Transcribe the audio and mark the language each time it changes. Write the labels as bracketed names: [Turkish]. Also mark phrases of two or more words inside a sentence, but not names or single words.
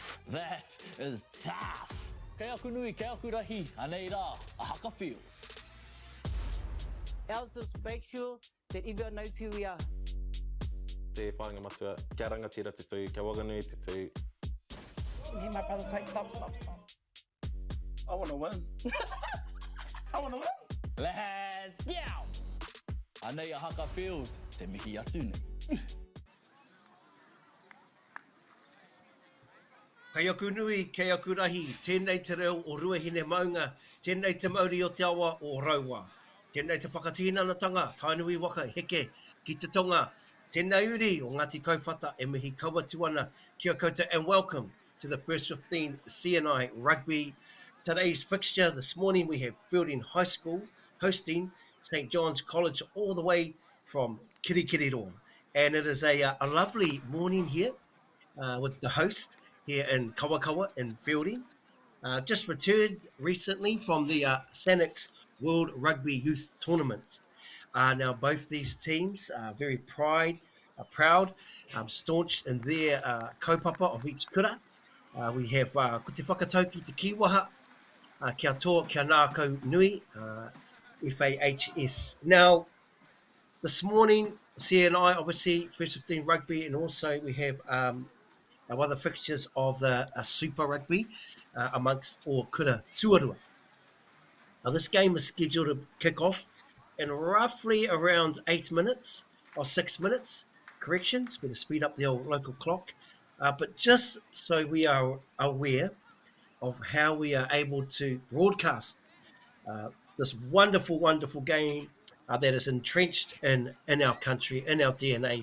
[English] That is tough. [Māori] Kei aku nui, kei aku rahi, anei rā, a haka feels. [English] Ours just make sure that everyone knows who we are. [Māori] Te whāinga matua, kia rangatira tutu, kia Whanganui tutu. [English] And hear my brother say, stop. I want to win. I want to win. Let's go! [Māori] Anei a haka feels, te mihi atu nei. Kei aku nui, kei aku rahi, tēnei te reo o ruahine maunga, tēnei te mauri o te awa o raua. Tēnei te whakatīnanatanga, tainui waka heke ki te tonga. Tēnei uri o Ngāti Kauwhata e mihi kaua kia koutou, [English] and welcome to the FAHS Feilding CNI Rugby. Today's fixture, this morning we have Feilding High School hosting St John's College all the way from Kirikiriroa. And it is a lovely morning here with the host here in Kawakawa in Feilding. Just returned recently from the Sanix World Rugby Youth Tournament. Now both these teams are very proud, staunch in their kaupapa of each kura. We have [Māori] ko te whakatauki te kiwaha, kia toa, kia nākau nui, FAHS. [English] Now, this morning, CNI, obviously, FAHS Feilding Rugby, and also we have our other fixtures of the Super Rugby amongst all [Māori] kura tuarua. [English] Now, this game is scheduled to kick off in roughly around 8 minutes, or 6 minutes, corrections, better speed up the old local clock. But just so we are aware of how we are able to broadcast this wonderful, wonderful game that is entrenched in our country, in our DNA.